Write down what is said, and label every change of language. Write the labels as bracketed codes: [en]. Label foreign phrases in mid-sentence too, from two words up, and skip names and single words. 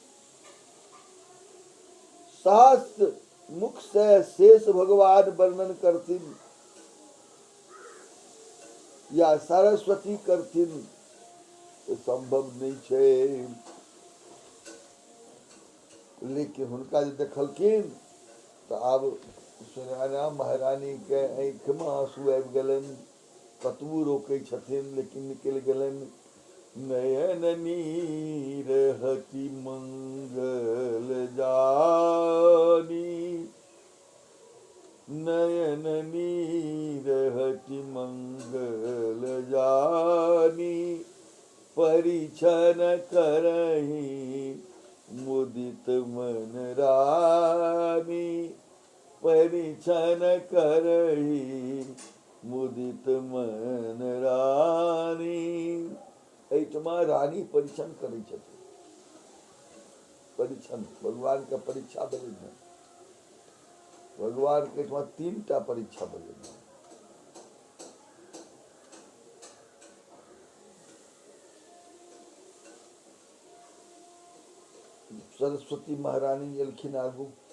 [mai] सहस्र मुख से शेष भगवान वर्णन करथिन या सरस्वती करथिन, तो संभव नहीं छे। लेकिन हुनका जे देखलखिन तो आब सुनैना महारानी के आँख में आंसू आबि गेलनि। कतबो रोकै छथिन लेकिन निकलि गेलनि। [awa] नयन नीर हति मंगल जानी। नयन नीरहति मंगल जानी, परिछन करहि मुदित मन रानी, परिछन करहि मुदित मन रानी। [mai] एहिठमा रानी परिछन करै छथिन। परिछन भगवान का परीक्षा भेलै। भगवान के एहिठमा 3टा परीक्षा भेलै। सरस्वती महारानी एलखिन आगू।